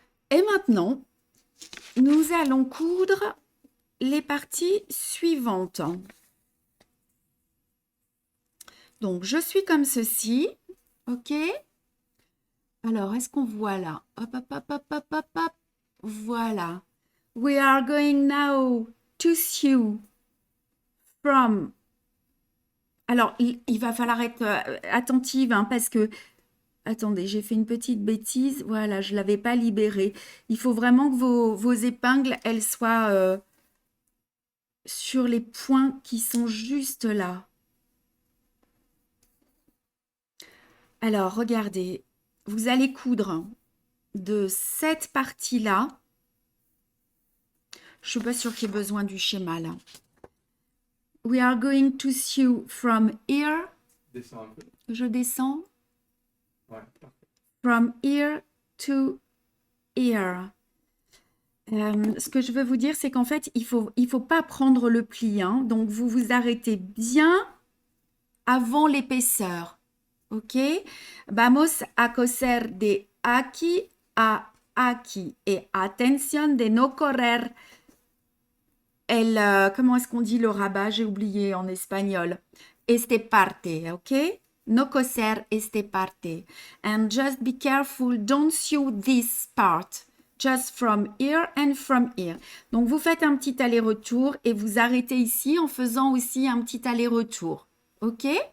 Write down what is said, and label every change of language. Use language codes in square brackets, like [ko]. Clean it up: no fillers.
[fr] Et maintenant, nous allons coudre les parties suivantes. Donc, je suis comme ceci, ok? Alors, est-ce qu'on voit là? Hop, hop, hop, hop, hop, hop, hop. Voilà. [en] We are going now to sew from. [fr] Alors, il va falloir être attentive hein, parce que attendez, j'ai fait une petite bêtise. Voilà, je ne l'avais pas libérée. Il faut vraiment que vos épingles, elles soient sur les points qui sont juste là. Alors, regardez, vous allez coudre de cette partie-là. Je ne suis pas sûre qu'il y ait besoin du schéma là. [en] We are going to sew from here. [fr] Descends un peu. Je descends. Ouais, parfait. [en] From here to here. [fr] Ce que je veux vous dire, c'est qu'en fait, il faut pas prendre le pli. Hein. Donc, vous vous arrêtez bien avant l'épaisseur. ¿Ok? [es] Vamos a coser de aquí a aquí. [fr] Et attention de [es] no correr [fr] comment est-ce qu'on dit le rabat? J'ai oublié en espagnol. [es] Este parte, ¿ok? No coser este parte. [en] And just be careful, don't sew this part. Just from here and from here. [fr] Donc, vous faites un petit aller-retour et vous arrêtez ici en faisant aussi un petit aller-retour. OK?